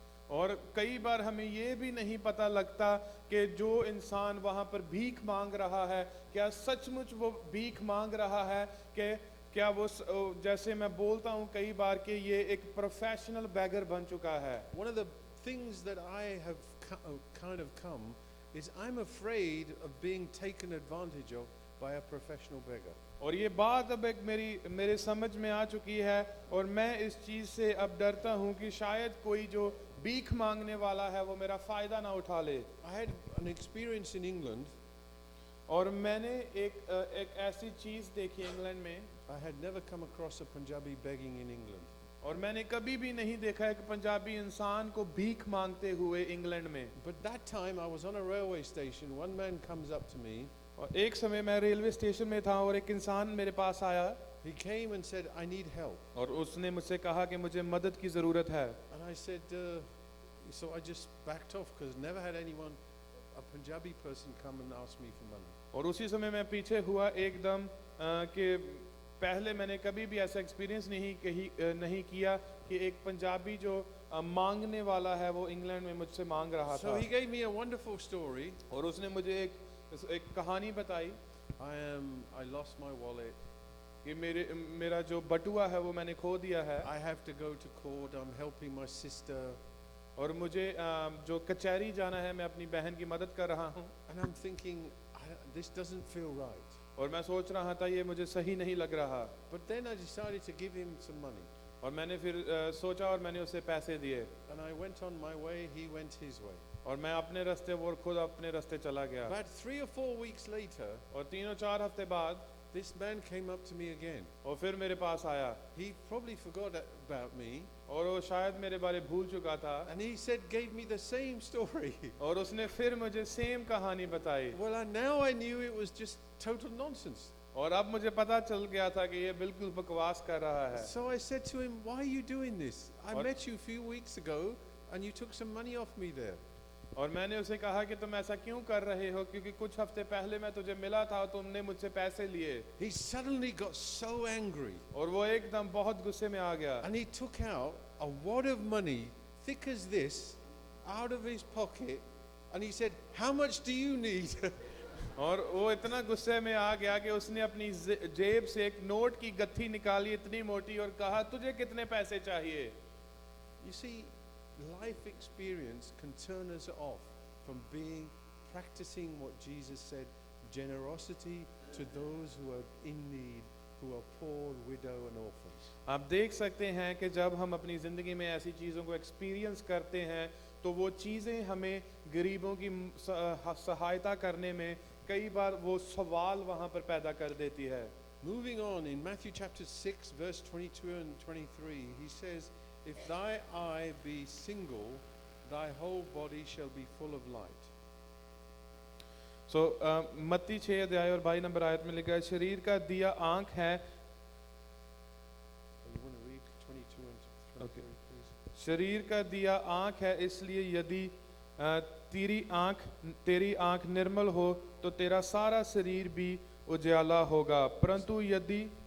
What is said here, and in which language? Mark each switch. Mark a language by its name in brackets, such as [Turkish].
[Hindi] और कई बार हमें ये भी नहीं पता लगता कि जो इंसान वहाँ पर भीख मांग रहा है, क्या सचमुच वो भीख मांग रहा है, कि क्या वो जैसे मैं बोलता हूँ कई बार कि ये एक प्रोफेशनल बैगर बन चुका है। [English] One of the things that I have kind of come is I'm afraid of being taken advantage of by a professional beggar. [Hindi] और ये बात अब एक मेरे समझ में आ चुकी है, और मैं इस चीज़ से अब डरता हूँ कि शायद कोई जो भीख मांगने वाला है वो मेरा फ़ायदा ना उठा ले। [English] I had an experience in England. [Hindi] और मैंने एक ऐसी चीज़ देखी इंग्लैंड में, [English] I had never come across a Punjabi begging in England. [Hindi] और मैंने कभी भी नहीं देखा एक पंजाबी इंसान को भीख मांगते हुए इंग्लैंड में। [English] But that time I was on a railway station. One man comes up to me. [Hindi] और एक समय मैं रेलवे स्टेशन में था और एक इंसान मेरे पास आया, [English] He came and said, I need help. [Hindi] और उसने मुझसे कहा कि मुझे मदद की ज़रूरत है। [English] And I said, so I just backed off because never had anyone, a Punjabi person, come and ask me for money. [Hindi] और उसी समय मैं पीछे हुआ एकदम कि पहले मैंने कभी भी ऐसा एक्सपीरियंस नहीं किया कि एक पंजाबी जो मांगने वाला है वो इंग्लैंड में मुझसे मांग रहा [English] So [Hindi] था। [English] he gave me a wonderful story. [Hindi] और उसने मुझे एक कहानी बताई [English] I lost my wallet. [Hindi] कि मेरा जो बटुआ है वो मैंने खो दिया है, [English] I have to go to court. I'm helping my sister. [Hindi] और मुझे जो कचहरी जाना है, मैं अपनी बहन की मदद कर रहा हूँ। [English] And I'm thinking, this doesn't feel right. [Hindi] और मैं सोच रहा था ये मुझे सही नहीं लग रहा, [English] But then I decided to give him some money. [Hindi] और मैंने फिर सोचा और मैंने उसे पैसे दिए, [English] And I went on my way, he went his way. [Hindi] और मैं अपने रास्ते वो खुद अपने रास्ते चला गया। [English] About 3 or 4 weeks later, [Hindi] और 3-4 हफ्ते बाद [English] this man came up to me again. [Hindi] और फिर मेरे पास आया, [English] He probably forgot about me. [Hindi] और वो शायद मेरे बारे भूल चुका था, [English] And he gave me the same story. [Hindi] और उसने फिर मुझे सेम कहानी बताई। [English] Well, now I knew it was just total nonsense. [Hindi] और अब मुझे पता चल गया था कि ये बिल्कुल बकवास कर रहा है। [English] So I said to him, why are you doing this? I What? met you a few weeks ago. and you took some money off me there. [Hindi] और मैंने उसे कहा कि तुम ऐसा क्यों कर रहे हो, क्योंकि कुछ हफ्ते पहले मैं तुझे मिला था, तुमने मुझसे पैसे लिए। [English] He suddenly got so angry [Hindi] और वो एकदम बहुत गुस्से में आ गया [English] and he took out a wad of money thick as this out of his pocket and he said, "How much do you need?" [Hindi] और वो इतना गुस्से में आ गया कि उसने अपनी जेब से एक नोट की गत्थी निकाली इतनी मोटी और कहा, तुझे कितने पैसे चाहिए? [English] You see, life experience can turn us off from practicing what Jesus said, generosity to those who are in need, who are poor, widow and orphans. [Hindi] आप देख सकते हैं कि जब हम अपनी ज़िंदगी में ऐसी चीज़ों को एक्सपीरियंस करते हैं तो वो चीज़ें हमें गरीबों की सहायता करने में कई बार वो सवाल वहाँ पर पैदा कर देती है। [English] Moving on, in Matthew chapter 6 verse 22 and 23, he says, "If thy eye be single, thy whole body shall be full of light." [Hindi] सो मत्ती 6 अध्याय और 22 नंबर आयत में लिखा है, शरीर का दिया आँख है। [English] You want to read 22 and 23, Okay. please? [Hindi] शरीर का दिया आँख है, इसलिए यदि तेरी आँख निर्मल हो तो तेरा सारा शरीर भी उजाला होगा, परंतु यदि